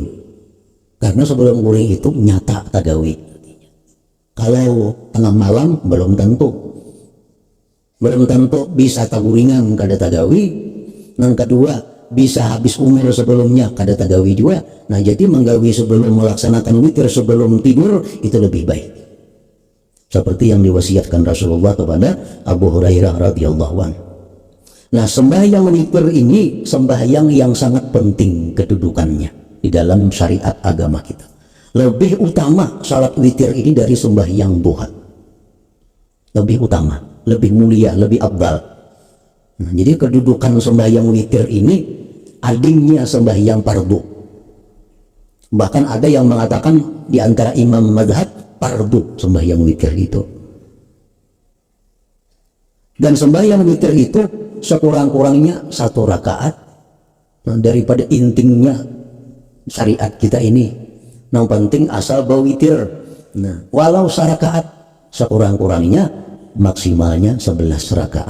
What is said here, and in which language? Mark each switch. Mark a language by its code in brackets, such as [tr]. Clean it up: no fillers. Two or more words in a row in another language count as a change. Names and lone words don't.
[bjn] Karena sebelum guring itu nyata tagawi. Kalau tengah malam belum tentu. Belum tentu bisa taguringan kada tagawi. Yang kedua, bisa habis umur sebelumnya kada tagawi juga. [id] Nah jadi menggawi sebelum melaksanakan witir sebelum tidur itu lebih baik, seperti yang diwasiatkan Rasulullah kepada Abu Hurairah radhiyallahu anhu. Nah sembahyang witir ini sembahyang yang sangat penting kedudukannya di dalam syariat agama kita. Lebih utama salat witir ini dari sembahyang duha. Lebih utama, lebih mulia, lebih afdal. Nah, jadi kedudukan sembahyang witir ini adingnya sembahyang fardu. Bahkan ada yang mengatakan di antara imam madhab fardu sembahyang witir itu. Dan sembahyang witir itu sekurang-kurangnya 1 rakaat. Nah, daripada intinya syariat kita ini, yang penting asal bawitir. Nah, walau 1 rakaat, sekurang-kurangnya maksimalnya 11 rakaat.